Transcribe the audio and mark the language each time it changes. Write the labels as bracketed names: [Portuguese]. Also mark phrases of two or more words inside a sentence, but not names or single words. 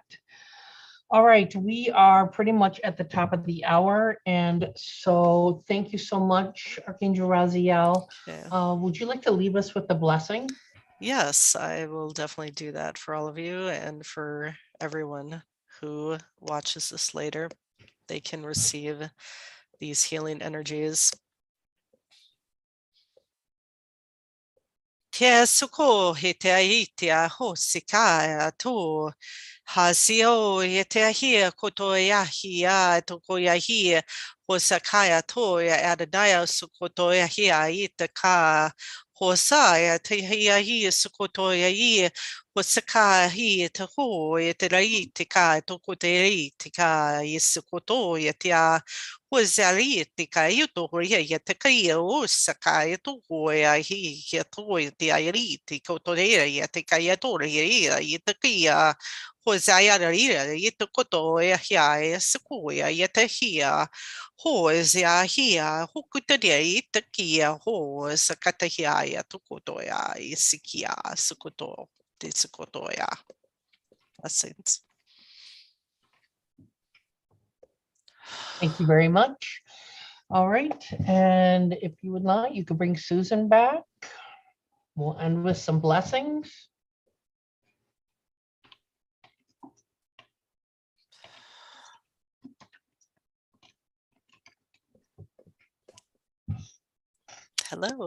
[English] All right, we are pretty much at the top of the hour, and so thank you so much, Archangel Raziel. Okay. Would you like to leave us with the blessing? Yes, I will definitely do that for all of you, and for everyone who watches this later. They can receive these healing energies. Te suko he te aiti a hosika a to hasio he te ahia koto yahi a toko yahi hosakaya to ya adadaya sukoto yahi a ita ka hosaya te yahi sukoto yahi hosaka hi te ho e te rai te ka toko te rai te ka i sukoto ya te a Hosali te kai to hoia ia te kai o sakai to hoia hi ia to te airi te kotorea ia te kai to ia ia te kia hosaya ria ia te koto ia hia e sequoia ia te hia hosia hia hokuta ia te kia ho sakata hia ia to koto ia i sikia sukoto te sukoto ia. Blessings. Thank you very much. All right, and if you would like, you could bring Susan back. We'll end with some blessings. Hello.